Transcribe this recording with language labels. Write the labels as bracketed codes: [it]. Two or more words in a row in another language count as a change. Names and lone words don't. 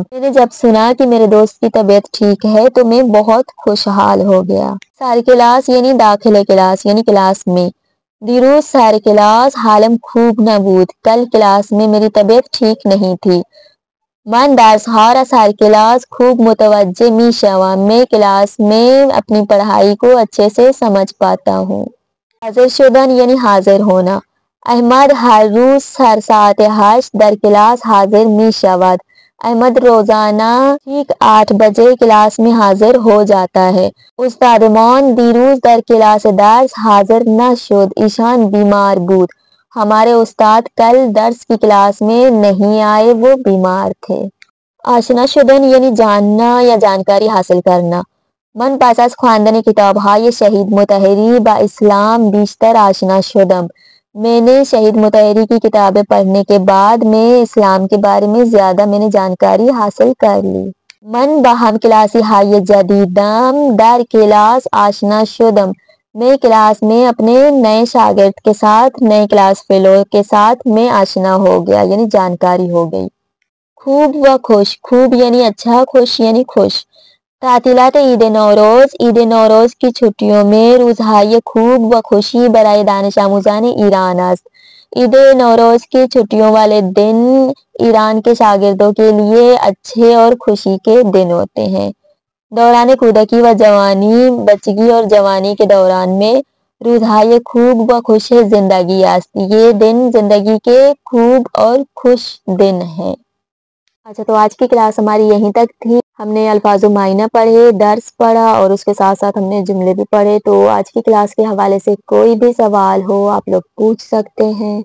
[ur] میں نے جب سنا کہ میرے دوست کی طبیعت ٹھیک ہے تو میں بہت خوشحال ہو گیا. [fa] سر کلاس [ur] یعنی داخل کلاس یعنی کلاس میں. [fa] دیروز سر کلاس حالم خوب نبود. [ur] کل کلاس میں میری طبیعت ٹھیک نہیں تھی. [fa] من درسها را سر کلاس خوب متوجه میشوم. [ur] میں کلاس میں اپنی پڑھائی کو اچھے سے سمجھ پاتا ہوں. [fa] حاضر شدن [ur] یعنی حاضر ہونا. [fa] احمد ہر روز سر ساعت 8 در کلاس حاضر می شود. [ur] احمد روزانہ ٹھیک 8 بجے کلاس میں حاضر ہو جاتا ہے. [fa] استاد مان دیروز در کلاس درس حاضر نہ شد. ایشان بیمار بود. [ur] ہمارے استاد کل درس کی کلاس میں نہیں آئے. وہ بیمار تھے. [fa] آشنا شدن [ur] یعنی جاننا یا جانکاری حاصل کرنا. [fa] من پس از خواندن کتاب‌های شهید مطهری با اسلام بیشتر آشنا شدم. [ur] میں نے شہید مطہری کی کتابیں پڑھنے کے بعد میں اسلام کے بارے میں زیادہ میں نے جانکاری حاصل کر لی. [fa] من با ہم کلاسی های جدیدم در کلاس آشنا شدم. [ur] میں کلاس میں اپنے نئے شاگرد کے ساتھ نئے کلاس فیلو کے ساتھ میں آشنا ہو گیا یعنی جانکاری ہو گئی. [fa] خوب و خوش. [ur] خوب یعنی اچھا. خوش یعنی خوش. [fa] تعطیلات [ur] عید نوروز. عید نوروز کی چھٹیوں میں [fa] روزهای خوب و خوشی برای دانش آموزان ایران است. [ur] عید نوروز کی چھٹیوں والے دن ایران کے شاگردوں کے لیے اچھے اور خوشی کے دن ہوتے ہیں. [fa] دوران کودکی و جوانی. [ur] بچگی اور جوانی کے دوران میں [fa] روزهای خوب و خوش زندگی است. [ur] یہ دن زندگی کے خوب اور خوش دن ہیں. اچھا تو آج کی کلاس ہماری یہیں تک تھی. ہم نے الفاظ و معنی پڑھے, درس پڑھا اور اس کے ساتھ ساتھ ہم نے جملے بھی پڑھے. تو آج کی کلاس کے حوالے سے کوئی بھی سوال ہو آپ لوگ پوچھ سکتے ہیں.